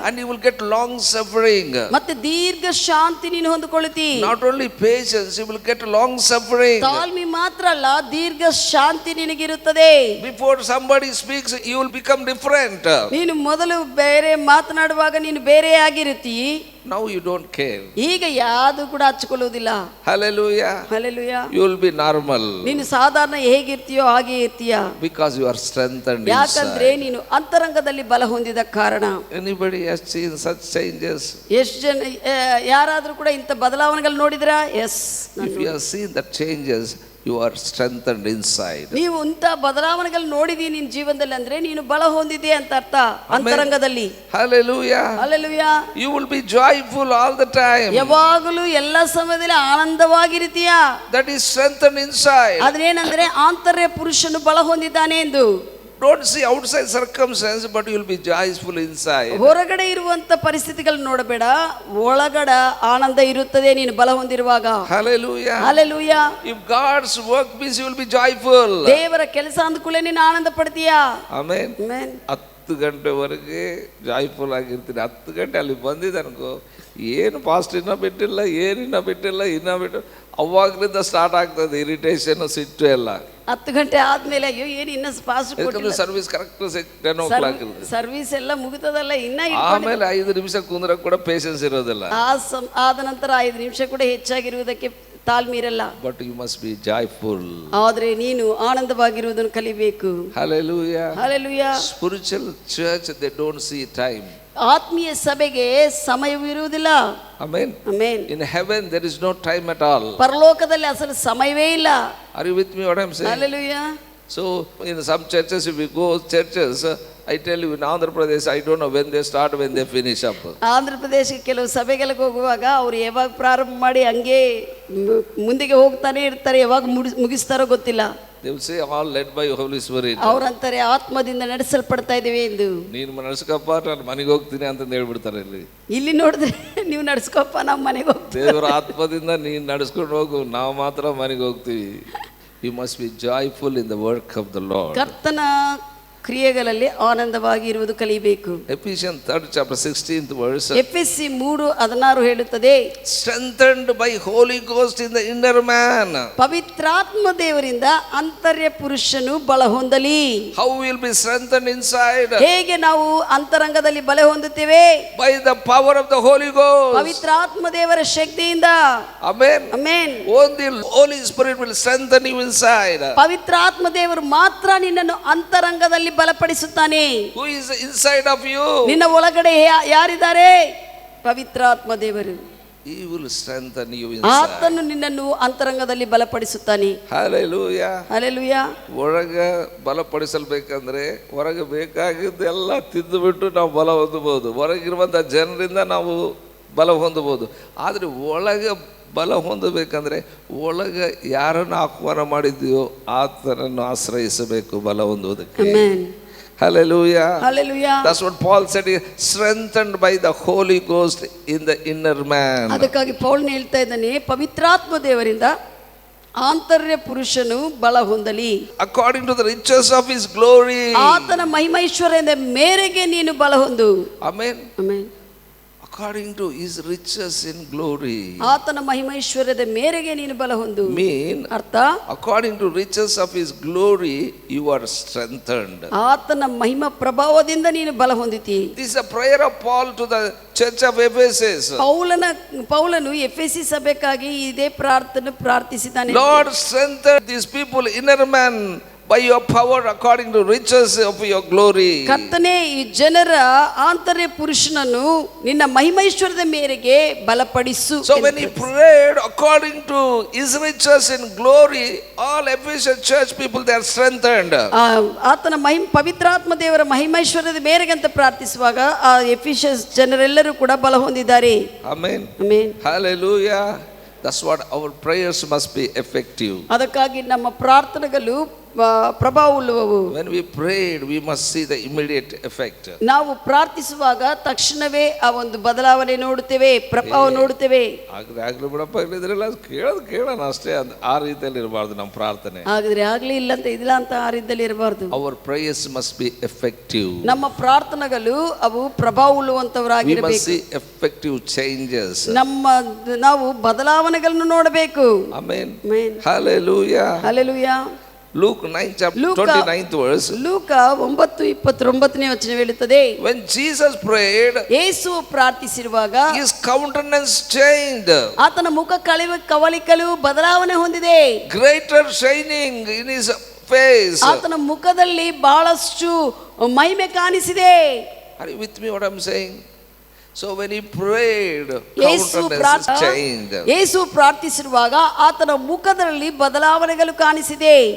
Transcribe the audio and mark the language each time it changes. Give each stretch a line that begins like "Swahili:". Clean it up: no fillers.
English: And you will get long suffering.
Kannada: ಮತ್ತೆ ದೀರ್ಘ ಶಾಂತಿ ನೀನು ಹೊಂದಿಕೊಳ್ಳುತ್ತಿ.
English: Not only patience, you will get long suffering.
Kannada: ತಾಳ್ಮೆ ಮಾತ್ರ ಅಲ್ಲ, ದೀರ್ಘ ಶಾಂತಿ ನಿನಗಿರುತ್ತದೆ.
English: Before somebody speaks you will become different.
Kannada: ನೀನು ಮೊದಲು ಬೇರೆ ಮಾತನಾಡುವಾಗ ನೀನು ಬೇರೆ ಆಗಿರುತ್ತಿ.
English: Now you don't care.
Kannada: ಈಗ ಯಾವುದು ಕೂಡ ಹಚ್ಕೊಳ್ಳುವುದಿಲ್ಲ.
English: Hallelujah.
Kannada: Hallelujah.
English: You will be normal.
Kannada: ನೀನು ಸಾಧಾರಣ ಹೇಗಿರ್ತೀಯೋ ಹಾಗೆ ಇರ್ತೀಯ.
English: Because you are strengthened inside.
Kannada: ಯಾಕಂದ್ರೆ ನೀನು ಅಂತರಂಗದಲ್ಲಿ ಬಲ ಹೊಂದಿದ ಕಾರಣ.
English: Anybody has seen such changes?
Kannada: ಎಷ್ಟು ಜನ ಯಾರಾದರೂ ಕೂಡ ಇಂಥ ಬದಲಾವಣೆಗಳು ನೋಡಿದ್ರಾ?
English: Yes. If you have seen the changes, you are strengthened inside.
Kannada: ನೀವು ಇಂಥ ಬದಲಾವಣೆಗಳು ನೋಡಿದೀನಿ ನಿನ್ನ ಜೀವನದಲ್ಲಿ ಅಂದ್ರೆ ನೀನು ಬಲ ಹೊಂದಿದೆ ಅಂತ ಅರ್ಥ ಅಂತರಂಗದಲ್ಲಿ.
English: Hallelujah.
Kannada: Hallelujah.
English: You will be joyful all the time.
Kannada: ಯಾವಾಗಲೂ ಎಲ್ಲ ಸಮಯದಲ್ಲಿ ಆನಂದವಾಗಿರ್ತೀಯ.
English: That is strengthened inside.
Kannada: ಅದೇನಂದ್ರೆ ಆಂತರ್ಯ ಪುರುಷನು ಬಲ ಹೊಂದಿದ್ದಾನೆ ಎಂದು.
English: Don't see outside circumstance, but you will be joyful inside.
Kannada: ಹೊರಗಡೆ ಇರುವಂತ ಪರಿಸ್ಥಿತಿಗಳು ನೋಡಬೇಡ, ಒಳಗಡೆ ಆನಂದ ಇರುತ್ತದೆ ನೀನು ಬಲ ಹೊಂದಿರುವಾಗ.
English: Hallelujah.
Kannada: Hallelujah.
English: If God's work means you will be joyful.
Kannada: ದೇವರ ಕೆಲಸ ಅಂದ್ಕೂಲೆ ನೀನು ಆನಂದ ಪಡ್ತೀಯಾ.
English: Amen.
Kannada: ಆಮೆನ್. 10 ಗಂಟೆವರೆಗೆ ಜಾಯ್ಫುಲ್ ಆಗಿರ್ತೀನಿ. 10 ಗಂಟೆ ಅಲ್ಲಿ ಬಂದಿದ್ದೆ ಅನ್ಕೋ, ಏನು ಪಾಸ್ಟ್ ಇನ್ನೂ ಬಿಟ್ಟಿಲ್ಲ, ಇನ್ನೂ ಬಿಟ್ಟು ಅವಾಗ್ಲಿಂದ ಸ್ಟಾರ್ಟ್ ಆಗ್ತದೆ ಇರಿಟೇಷನ್, ಸಿಟ್ಟು ಎಲ್ಲ. 10 ಗಂಟೆ ಆದ್ಮೇಲೆ ಅಯ್ಯೋ ಏನು ಇನ್ನ ಫಾಸ್ಟ್ ಕೊಟ್ಟಿಲ್ಲ, ಸರ್ವಿಸ್ ಕರೆಕ್ಟ್ 10 o'clock ಇರುತ್ತೆ, ಸರ್ವಿಸ್ ಎಲ್ಲ ಮುಗಿತದಲ್ಲ ಇನ್ನ. ಆಮೇಲೆ 5 ನಿಮಿಷ ಕುಂದ್ರ ಕೂಡ ಪೇಷನ್ಸ್ ಇರೋದಿಲ್ಲ. ಆದ ನಂತರ 5 ನಿಮಿಷ ಕೂಡ ಹೆಚ್ಚಾಗಿರುವುದಕ್ಕೆ ತಾಳ್ಮೆ ಇರಲ್ಲ.
English: But you must be joyful.
Kannada: ಆದ್ರೆ ನೀನು ಆನಂದವಾಗಿರುವುದನ್ನು ಕಲಿಬೇಕು.
English: Hallelujah. Hallelujah. Spiritual church they don't see time.
Kannada: ಆತ್ಮೀಯ ಸಭೆಗೆ ಸಮಯವಿರುವುದಿಲ್ಲ.
English: Amen. Amen. In heaven there is no time at all.
Kannada: ಪರಲೋಕದಲ್ಲಿ ಅಸಲು ಸಮಯವೇ ಇಲ್ಲ.
English: Are you with me what I am saying? Hallelujah. So in some churches, if we go churches, I tell you in Andhra Pradesh, I don't know when they start, when they finish up.
Kannada: Andhra ಪ್ರದೇಶಕ್ಕೆ ಕೆಲವು ಸಭೆಗಳಿಗೆ ಹೋಗುವಾಗ ಅವ್ರು ಯಾವಾಗ ಪ್ರಾರಂಭ ಮಾಡಿ ಹಂಗೆ ಮುಂದೆಗೆ ಹೋಗ್ತಾನೆ ಇರ್ತಾರೆ, ಯಾವಾಗ ಮುಗಿಸ್ತಾರೋ ಗೊತ್ತಿಲ್ಲ.
English: They will say all led by Holy Spirit.
Kannada: ಅವರಂತಾರೆ ಆತ್ಮದಿಂದ ನಡೆಸಲ್ಪಡ್ತಾ ಇದ್ದೀವಿ ಎಂದು. ನೀನು ನಡ್ಸ್ಕಪ್ಪ, ನಾನು ಮನೆಗೆ ಹೋಗ್ತೀನಿ ಅಂತ ಹೇಳ್ಬಿಡ್ತಾರೆ. ಇಲ್ಲಿ ನೋಡಿದ್ರೆ ನೀವು ನಡ್ಸ್ಕೊಪ್ಪ, ನಾವು ಮನೆಗೆ ಹೋಗ್ತೀವಿ. ದೇವರ ಆತ್ಮದಿಂದ ನೀನು ನಡ್ಸ್ಕೊಂಡು ಹೋಗು, ನಾವು ಮಾತ್ರ ಮನೆಗೆ ಹೋಗ್ತೀವಿ.
English: You must be joyful in the work of the Lord.
Kannada: ಕರ್ತನ ಕ್ರಿಯೆಗಳಲ್ಲಿ ಆನಂದವಾಗಿ ಇರುವುದು ಕಲಿಬೇಕು.
English: Ephesians 3rd chapter 16th verse.
Kannada: ಎಫೆಸಿ 3:16 ಹೇಳುತ್ತದೆ,
English: strengthened by Holy Ghost in the inner man.
Kannada: ಪವಿತ್ರಾತ್ಮ ದೇವರಿಂದ ಅಂತರ್ಯ ಪುರುಷನು ಬಲ ಹೊಂದಲಿ.
English: How will be strengthened inside?
Kannada: ಹೇಗೆ ನಾವು ಅಂತರಂಗದಲ್ಲಿ ಬಲ ಹೊಂದುತ್ತೇವೆ?
English: By the power of the Holy Ghost.
Kannada: ಪವಿತ್ರಾತ್ಮ ದೇವರ ಶಕ್ತಿಯಿಂದ.
English: Amen. Amen. Only Holy Spirit will strengthen you inside.
Kannada: ಪವಿತ್ರಾತ್ಮ ದೇವರು ಮಾತ್ರ ನಿನ್ನನ್ನು ಅಂತರಂಗದಲ್ಲಿ ಬಲಪಡಿಸುತ್ತಾನೆ.
English: Who is inside of you?
Kannada: ನಿನ್ನ ಒಳಗಡೆ ಯಾರಿದ್ದಾರೆ? ಪವಿತ್ರಾತ್ಮ ದೇವರು.
English: He will strengthen you inside.
Kannada: ಆತನು ನಿನ್ನನ್ನು ಅಂತರಂಗದಲ್ಲಿ ಬಲಪಡಿಸುತ್ತಾನೆ.
English: Hallelujah. Hallelujah.
Kannada: ಒಳಗೆ ಬಲಪಡಿಸಲ್ಬೇಕಂದ್ರೆ ಹೊರಗೆ ಬೇಕಾಗಿದ್ದೆಲ್ಲ ತಿಂದುಬಿಟ್ಟು ನಾವು ಬಲ ಹೊಂದಬಹುದು, ಹೊರಗಿರುವಂಥ ಜನರಿಂದ ನಾವು ಬಲ ಹೊಂದಬಹುದು. ಆದರೆ ಒಳಗೆ ಬಲ ಹೊಂದಬೇಕಂದ್ರೆ ಒಳಗೆ ಯಾರನ್ನು ಆಹ್ವಾನ ಮಾಡಿದೆಯೋ ಆತನನ್ನು ಆಶ್ರಯಿಸಬೇಕು ಬಲ ಹೊಂದುವುದಕ್ಕೆ.
English: Hallelujah. Hallelujah. That's what Paul said, strengthened by the Holy Ghost in the inner man.
Kannada: ಅದಕ್ಕಾಗಿ ಪೌಲ್ ಹೇಳ್ತಾ ಇದ್ದಾನೆ, ಪವಿತ್ರಾತ್ಮ ದೇವರಿಂದ ಆಂತರ್ಯ ಪುರುಷನು ಬಲ ಹೊಂದಲಿ.
English: According to the riches of his glory.
Kannada: ಆತನ ಮಹಿಮೈಶ್ವರ್ಯದ ಮೇರೆಗೆ ನೀನು ಬಲ ಹೊಂದು.
English: Amen. Amen. according to his riches in glory.
Kannada: ಆತನ ಮಹಿಮೈಶ್ವರ್ಯದ ಮೇರೆಗೆ ನೀನು ಬಲ ಹೊಂದು.
English: Mean,
Kannada: ಅರ್ಥ,
English: according to riches of his glory you are strengthened.
Kannada: ಆತನ ಮಹಿಮಾ ಪ್ರಭಾವದಿಂದ ನೀನು ಬಲ ಹೊಂದಿತಿ.
English: This is a prayer of Paul to the church of Ephesus.
Kannada: ಪೌಲನು ಎಫೆಸಿ ಸಭೆಗಾಗಿ ಇದೇ ಪ್ರಾರ್ಥಿಸಿದ್ದಾನೆ.
English: Lord, strengthen these people, inner man, by your power according to riches of your glory.
Kannada: ಕರ್ತನೇ, ಈ ಜನರ ಆಂತರ್ಯ ಪುರುಷನನ್ನು ನಿನ್ನ ಮಹಿಮೈಶ್ವರ್ಯದ ಮೇರೆಗೆ ಬಲಪಡಿಸು.
English: So when he prayed according to his riches in glory, all Ephesian church people, they are strengthened.
Kannada: ಆತನ ಪವಿತ್ರಾತ್ಮ ದೇವರ ಮಹಿಮೈಶ್ವರ್ಯದ ಮೇರೆಗೆ ಅಂತ ಪ್ರಾರ್ಥಿಸುವಾಗ ಆ ಎಫೆಸಿಯಸ್ ಜನರೆಲ್ಲರೂ ಕೂಡ ಬಲ ಹೊಂದಿದ್ದಾರೆ.
English: Amen.
Kannada: Amen.
English: Hallelujah. That's what our prayers must be effective.
Kannada: ಅದಕ್ಕಾಗಿ ನಮ್ಮ ಪ್ರಾರ್ಥನೆಗಳು ಪ್ರಭಾವವುಳ್ಳವು.
English: When we prayed, we must see the immediate effect.
Kannada: ನಾವು ಪ್ರಾರ್ಥಿಸುವಾಗ ತಕ್ಷಣವೇ ಆ ಒಂದು ಬದಲಾವಣೆ ನೋಡುತ್ತೇವೆ, ಪ್ರಭಾವ ನೋಡುತ್ತೇವೆ. ಆಗ್ಲಿ ಬಿಡಪ್ಪ, ಇದ್ರೆಲ್ಲ ಕೇಳೋಣ ಅಷ್ಟೇ, ಆ ರೀತಿಯಲ್ಲಿ ಇರಬಾರ್ದು ನಮ್ಮ ಪ್ರಾರ್ಥನೆ. ಹಾಗಾದ್ರೆ ಆಗ್ಲಿ ಇಲ್ಲ ಅಂತ ಇಲ್ಲ ಅಂತ ಆ ರೀತಿಯಲ್ಲಿ ಇರಬಾರ್ದು.
English: Our prayers must be effective.
Kannada: ನಮ್ಮ ಪ್ರಾರ್ಥನೆಗಳು ಅವು ಪ್ರಭಾವವುಳ್ಳವಂತವರಾಗಿರಬೇಕು.
English: We must see effective changes.
Kannada: ನಾವು ಬದಲಾವಣೆಗಳನ್ನು ನೋಡಬೇಕು.
English: Amen. Amen. Hallelujah. Hallelujah. Luke 9 chapter 29th verse.
Kannada: ಲೂಕ 9:29ನೇ ವಚನ ಹೇಳುತ್ತದೆ,
English: when Jesus prayed,
Kannada: Yesu ಪ್ರಾರ್ಥಿಸಿರುವಾಗ
English: his countenance changed.
Kannada: ಆತನ ಮುಖ ಕವಳಿಕಲು ಬದಲಾವಣೆ ಹೊಂದಿದೆ.
English: Greater shining in his face.
Kannada: ಆತನ ಮುಖದಲ್ಲಿ ಬಹಳಷ್ಟು ಮಹಿಮೆ ಕಾಣಿಸಿದೆ.
English: Are you with me what I'm saying? So when he prayed, countenance changed.
Kannada: ಯೇಸು ಪ್ರಾರ್ಥಿಸಿರುವಾಗ ಆತನ ಮುಖದಲ್ಲಿ ಬದಲಾವಣೆಗಳು ಕಾಣಿಸಿದೆ.